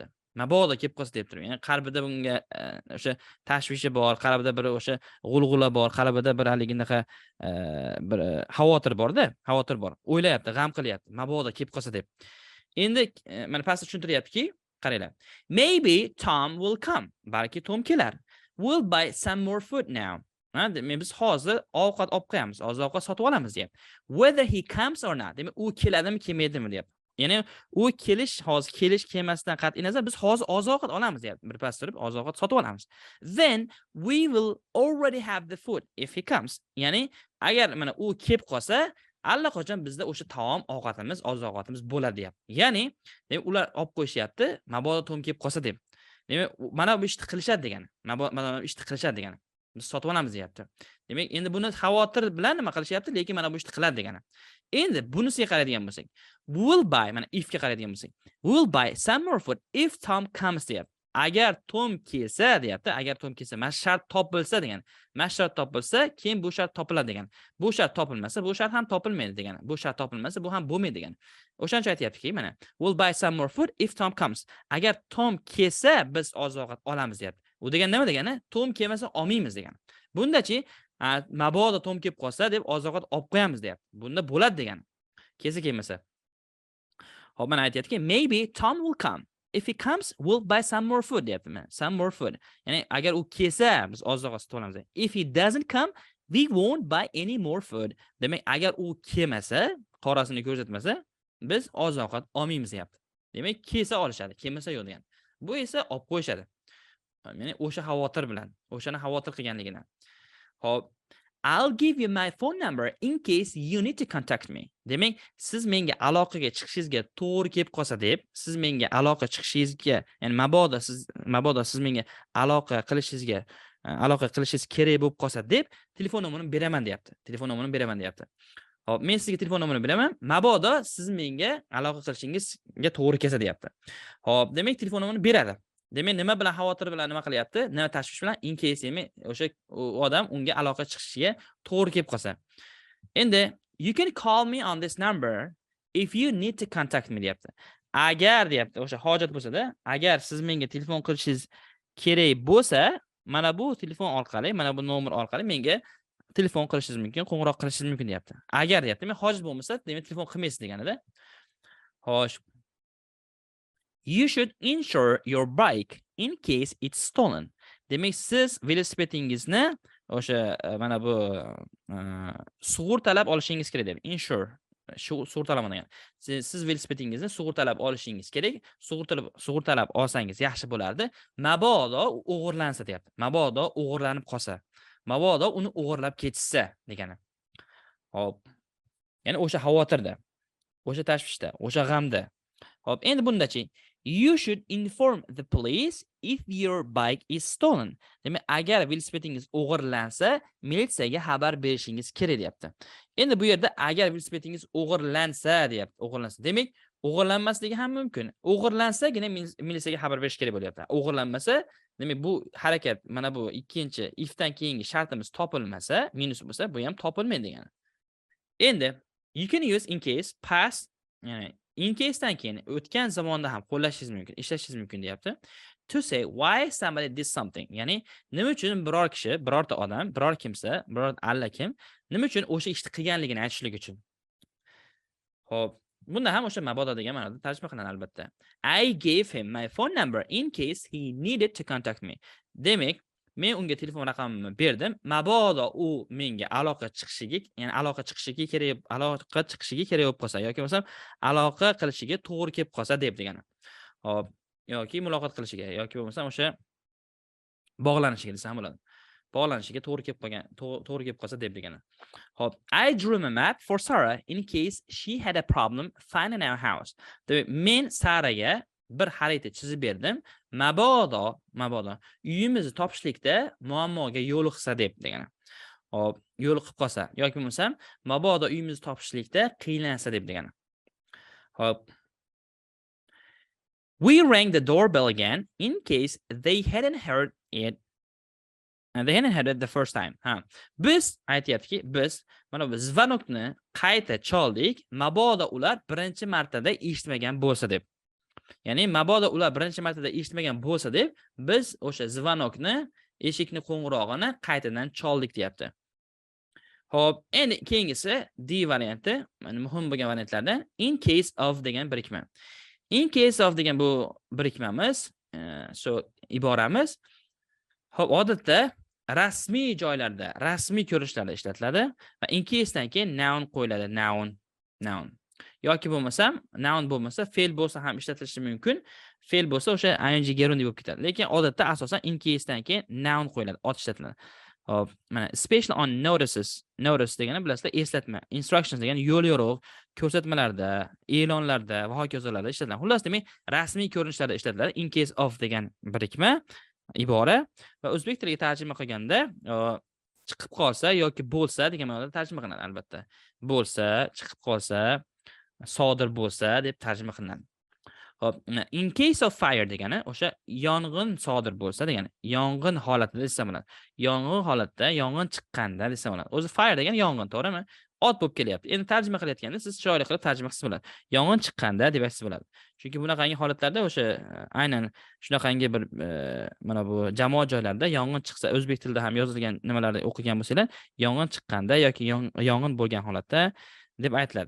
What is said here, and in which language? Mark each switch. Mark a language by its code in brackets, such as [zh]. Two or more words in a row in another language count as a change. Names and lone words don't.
[uz] Mabodo kelib qolsa deb turib. Ya'ni qalbida bunga o'sha tashvishi bor, qalbida bir o'sha g'ulg'ula bor, qalbida bir haliginaqa bir xavotir bor-da, xavotir bor. O'ylayapti, g'am qilyapti. Mabodo kelib qolsa deb. Endi mana pastda tushuntiryaptiki, qaranglar. [en] Maybe Tom will come. [uz] Balki Tom kelar. [en] We'll buy some more food now. [uz] Demak biz hozir ovqat olib qo'yamiz, oziq-ovqat sotib olamiz deyapti. [en] Whether he comes or not. [uz] Demak u keladimi, kelmaydimi deyapti. Ya'ni u hozir kelish kelmasidan qat'iy nazar biz hozir oziq-ovqat olamiz deyapti. Bir pas turib oziq-ovqat sotib olamiz. [en] Then we will already have the food if he comes. [uz] Ya'ni agar mana u kelib qolsa, allaqachon bizda o'sha taom ovqatimiz, oziq-ovqatimiz bo'ladi deyapti. Ya'ni demak ular olib qo'yishyapti, mabodo Tom kelib qolsa deb. Demak mana bu ishni qilishadi degani. Mana bu ishni qilishadi degani. Biz sotib olamiz deyapti. Demak endi buni xavotir bilan nima qilishyapti, lekin mana bu ishni qiladi degani. Endi bunisiga qaraydigan bo'lsak, [en] we'll buy, [uz] mana if ga qaraydigan bo'lsak, [en] we'll buy some more food if Tom comes deyapti. [uz] Agar Tom kelsa deyapti, agar Tom kelsa, mana shart topilsa degan. Mana shart topilsa, keyin bu shart topiladi degan. Bu shart topilmasa, bu shart ham topilmaydi degan. Bu shart topilmasa, bu ham bo'lmaydi degan. O'shancha aytayaptiki, mana [en] we'll buy some more food if Tom comes. [uz] Agar Tom kelsa, biz oziq-ovqat olamiz deyapti. U degan nima degani? Tom kelmasa olmaymiz degan. Bundachi mabodo Tom kelib qolsa deb oziq-ovqat olib qo'yamiz deyapti. Bunda bo'ladi degan. Kelmasa. Hop, mana aytayaptiki, [en] maybe Tom will come. If he comes, we'll buy some more food deyapti. Some more food. [uz] Ya'ni agar u kelsa, biz oziq-ovqat sotib olamiz. [en] If he doesn't come, we won't buy any more food. [uz] Demak, agar u kelmasa, qorasini ko'rsatmasa, biz oziq-ovqat olmaymiz deyapti. Demak, kelsa olishadi, kelmasa yo'q degan. Bu esa olib qo'yishadi. Ya'ni o'sha xavotir bilan, o'shani xavotir qilganligidan. Hop, [en] I'll give you my phone number in case you need to contact me. [uz] Demak, siz menga aloqaga chiqishingizga to'g'ri kelib qolsa deb, siz menga aloqa chiqishingizga, ya'ni mabodo siz menga aloqa qilishingiz kerak bo'lib qolsa deb, telefon nomerini beraman deyapti. Hop, men sizga telefon nomerini beraman. Mabodo siz menga aloqa qilishingizga to'g'ri kelsa deyapti. Hop, demak telefon nomerini beradi. Demak, nima bilan xavotir bilan nima qilyapti? Nima tashvish bilan [en] in case [uz] o'sha odam unga aloqa chiqishiga to'g'ri kelib qolsa. [en] Endi you can call me on this number if you need to contact me deyapti. [uz] agar deyapti, o'sha hojat bo'lsa-da, agar siz menga telefon qilishingiz kerak bo'lsa, mana bu telefon orqali, mana bu nomer orqali menga telefon qilishingiz mumkin, qo'ng'iroq qilishingiz mumkin deyapti. Agar deyapti, men hojat bo'lmasa, demak telefon qilmaysiz deganida. Xo'sh. [en] You should insure your bike in case it's stolen. [uz] Demak, siz velosipedingizni o'sha mana bu sug'urtalab olishingiz kerak deb. Insure sug'urtalama degan. Siz velosipedingizni sug'urtalab olishingiz kerak. Sug'urtalab olsangiz yaxshi bo'lardi. Mabodo o'g'irlansa deyapti. Mabodo o'g'irlanib qolsa. Mabodo uni o'g'irlab ketishsa degani. Hop. Ya'ni o'sha xavotirda, o'sha tashvishda, o'sha g'amda. Hop, endi bundachi. [en] You should inform the police if your bike is stolen. [uz] Demak, agar velosipedingiz o'g'irlansa, militsiyaga xabar berishingiz kerak deyapti. Endi bu yerda agar velosipedingiz o'g'irlansa deyapti, o'g'irlansa. Demak, o'g'irlanmasligi ham mumkin. O'g'irlansagina militsiyaga xabar berish kerak bo'lyapti. O'g'irlanmasa, demak bu harakat mana bu ikkinchi ifdan keyingi shartimiz topilmasa, minus bo'lsa, bu ham topilmaydi degani. Endi [en] you can use in case past, [uz] ya'ni [en] in case [uz] dan keyin o'tgan zamonda ham qo'llashingiz mumkin, ishlashingiz mumkin deyapti. [en] To say why somebody did something. [uz] Ya'ni nima uchun biror kishi, birorta odam, biror kimsa, biror allakim nima uchun o'sha ishni qilganligini aytishlik uchun. Xo'p, bunda ham o'sha mabodo degan ma'noda tarjima qilinadi albatta. [en] I gave him my phone number in case he needed to contact me. [uz] Demak, men unga telefon raqamimni berdim. Mabodo u menga aloqa chiqishiga, ya'ni aloqa chiqishiga kerak bo'lib qolsa yoki bo'lmasam aloqa qilishiga to'g'ri kelib qolsa deb degani. Hop, yoki muloqot qilishiga yoki bo'lmasam o'sha bog'lanishiga desam bo'ladi. Bog'lanishiga to'g'ri kelib qolsa deb degani. Hop, [en] I drew a map for Sarah in case she had a problem finding our house. [uz] Demak, men Saraga bir xarita chizib berdim. Mabodo uyimizni topishlikda muammoga yo'liqsa deb degani. Hop, yo'liqib qolsa yoki bo'lmasam mabodo uyimizni topishlikda qiynalsa deb degani. Hop. [en] We rang the doorbell again in case they hadn't heard it. And they hadn't heard it the first time. [uz] Biz aytayaptiki, biz mana bu zvanokni qayta choldik, mabodo ular birinchi martada eshitmagan bo'lsa deb. Ya'ni mabodo ular birinchi martada eshitmagan bo'lsa deb, biz o'sha zvanokni, eshikni qo'ng'irog'ini qaytadan choldik deyapti. Xo'p, endi keyingisi D varianti, mana muhim bo'lgan variantlardan [en] in case of [uz] degan birikma. [en] In case of [uz] degan bu birikmamiz, iboramiz. Xo'p, odatda rasmiy joylarda, rasmiy ko'rinishlarda ishlatiladi va [en] in case [uz] dan keyin noun qo'yiladi, noun. Yoki bo'lmasam, noun bo'lmasa, fe'l bo'lsa ham ishlatilishi mumkin. Fe'l bo'lsa o'sha ing gerund bo'lib ketadi. Lekin odatda asosan [en] in case [uz] dan keyin noun qo'yiladi, ot ishlatiladi. Hop, mana [en] especially on notices. [uz] Notice degani bilasizlar, eslatma. Instructions degani yo'l yo'riq, ko'rsatmalarda, e'lonlarda va hokazolarda ishlatiladi. Xullas, demak, rasmiy ko'rinishlarda ishlatiladi. [en] In case of [uz] degan birikma, ibora va o'zbek tiliga tarjima qilganda chiqib qolsa yoki bo'lsa degan ma'noda tarjima qilinadi albatta. Bo'lsa, chiqib qolsa, sodir bo'lsa deb tarjima qilinadi. Hop, [en] in case of fire [uz] degani o'sha yong'in sodir bo'lsa degani. Yong'in holatida desa bo'ladi. Yong'in holatda, yong'in chiqqanda desa bo'ladi. O'zi fire degani yong'in, to'g'rimi? Ot bo'lib kelyapti. Endi tarjima qilayotganda siz chiroyli qilib tarjima qilsangiz bo'ladi. Yong'in chiqqanda deb aytsangiz bo'ladi. Chunki bunaqangi holatlarda o'sha aynan shunaqangi bir mana bu jamoat joylarida yong'in chiqsa, o'zbek tilida ham yozilgan nimalarni o'qigan bo'lsanglar, yong'in chiqqanda yoki yong'in bo'lgan holatda deb aytiladi.